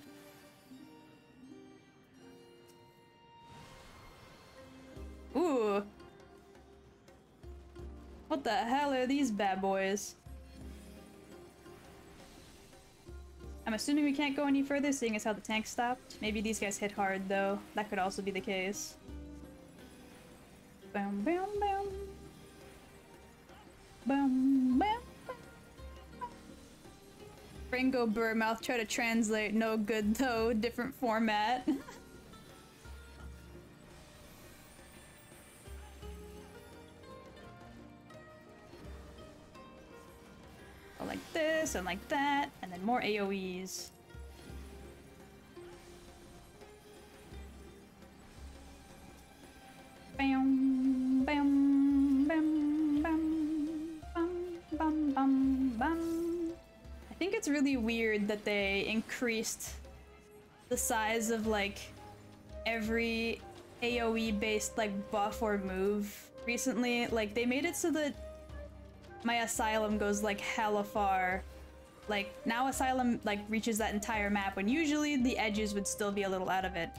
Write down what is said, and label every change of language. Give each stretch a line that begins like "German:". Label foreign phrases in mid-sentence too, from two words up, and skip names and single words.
English: Ooh. What the hell are these bad boys? I'm assuming we can't go any further, seeing as how the tank stopped. Maybe these guys hit hard, though. That could also be the case. Bam, bam, bam. Bam, bam. Ringo Burmouth, try to translate. No good, though. Different format. Like this, and like that, and then more AoEs. Bam, bam, bam, bam, bam, bam, bam, bam. I think it's really weird that they increased the size of like every AoE based like buff or move recently. Like they made it so that my Asylum goes like hella far. Like now Asylum like reaches that entire map when usually the edges would still be a little out of it.